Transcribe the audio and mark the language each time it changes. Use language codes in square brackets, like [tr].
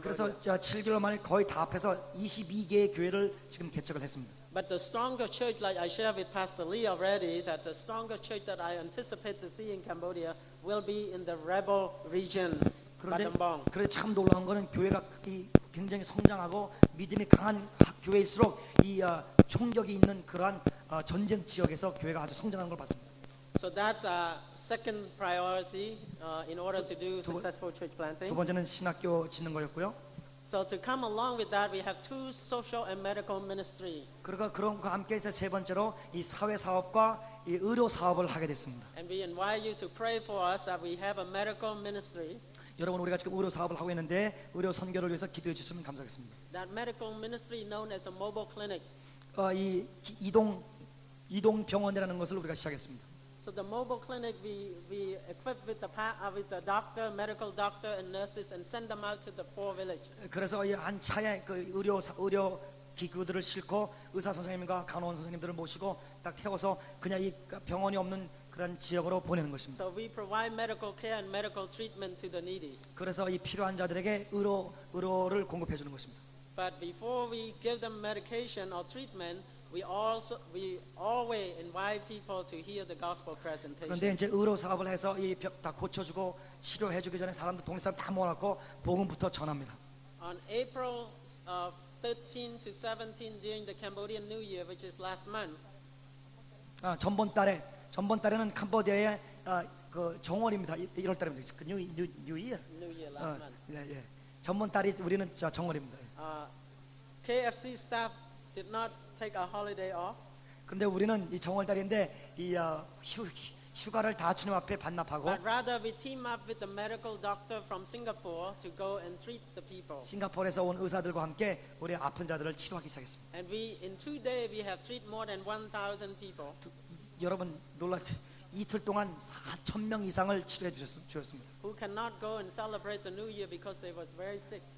[ko] 그래서 7개월 만에 거의 다 합해서 22개의 교회를 지금 개척을 했습니다. [en] But the stronger church, like I shared with Pastor Lee already, that the stronger church that I anticipate to see in Cambodia will be in the rebel region, Battambang. [ko] 그런데 참 놀라운 거는 교회가 굉장히 성장하고 믿음이 강한 교회일수록 이 총격이 있는 그러한 전쟁 지역에서 교회가 아주 성장하는 걸 봤습니다. [en] So that's our second priority in order to do successful church [ko] 두 [en] planting. [ko] 번째는 신학교 짓는 거였고요. [en] So to come along with that, we have 2 social and medical ministry. [ko] 그러니까 그런 거 함께 이제 세 번째로 이 사회 사업과 이 의료 사업을 하게 됐습니다. [en] And we invite you to pray for us that we have a medical ministry. [ko] 여러분 우리가 지금 의료 사업을 하고 있는데 의료 선교를 위해서 기도해 주시면 감사하겠습니다. [en] That medical ministry known as a mobile clinic. [ko] 이 이동 병원이라는 것을 우리가 시작했습니다. [en] So the mobile clinic we equip with the doctor, medical doctor, and nurses, and send them out to the poor village. [ko] 그래서 이 한 차에 그 의료 기구들을 싣고 의사 선생님과 간호원 선생님들을 모시고 딱 태워서 그냥 이 병원이 없는 그런 지역으로 보내는 것입니다. [en] So we provide medical care and medical treatment to the needy. [ko] 그래서 이 필요한 자들에게 의료를 공급해 주는 것입니다. [en] But before we give them medication or treatment, we always invite people to hear the gospel presentation. [ko] 그런데 이제 의료 사업을 해서 이 벽 다 고쳐주고 치료해 주기 전에 사람들 동네 사람 다 모아놓고 복음부터 전합니다. [en] On April 13 to 17 during the Cambodian New Year, which is last month. [ko] 전번 달에는 캄보디아의 그 정월입니다. 1월 달입니다. 그 [en] 뉴 이어. New Year last month. [ko] 예. 전번 달이 우리는 정월입니다. [en] KFC staff did not take a holiday off. [ko] 그런데 우리는 이 정월 달인데 이 휴가를 다 주님 앞에 반납하고 [en] But rather we team up with the medical doctor from Singapore to go and treat the people. [ko] 싱가포르에서 온 의사들과 함께 우리 아픈 자들을 치료하기 시작했습니다. [en] And in 2 days we have treated more than 1,000 people. [ko] 여러분 놀랐죠? 이틀 동안 4,000명 이상을 치료해 주셨습니다. [en] Who cannot go and celebrate the New Year because they was very sick.